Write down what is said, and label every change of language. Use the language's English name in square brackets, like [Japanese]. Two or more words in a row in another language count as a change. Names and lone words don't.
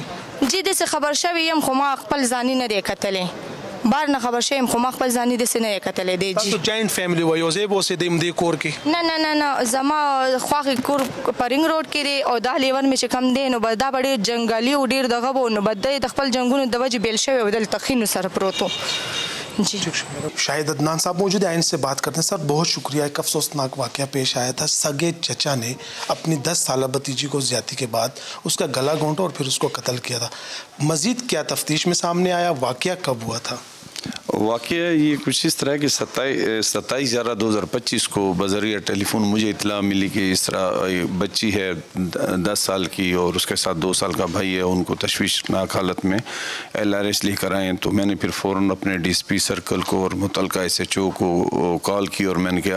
[Pashto] جی داسې خبر شوی یم خو ما خپل ځاني نه دی کتلی بار نه خبر شوی یم خو ما خپل ځاني داسې نه دی کتلی دی جی تاسو [English] joint family [Pashto] وه یو ځای به اوسېدئ دې کور کې؟ نه زما خواښې کور په رنګ روډ کې دی او دا لیور مې چې کم دی نو به دا به ډېر جنګلي او ډېر دغه به نو به دی د خپل جنګونو د وجې بیل شوی او دلته خینو سره پروت و جی [Urdu] شاہد عدنان صاحب موجود ہیں ان سے بات کرتے ہیں سر بہت شکریہ ایک افسوسناک واقعہ پیش آیا تھا سگے چچا نے اپنی 10 سالہ بھتیجی کو زیادتی کے بعد اس کا گلا گھونٹا اور پھر اس کو قتل کیا تھا مزید کیا تفتیش میں سامنے آیا واقعہ کب ہوا تھا واقعہ یہ کچھ اس طرح کہ 27/11/2025 کو بذریعہ ٹیلی فون مجھے اطلاع ملی کہ اس طرح بچی ہے 10 سال کی اور اس کے ساتھ 2 سال کا بھائی ہے ان کو تشویشناک حالت میں LRS لے کر آئے تو میں نے پھر فوراً اپنے DSP سرکل کو اور متعلقہ SHO کو کال کی اور میں نے کہا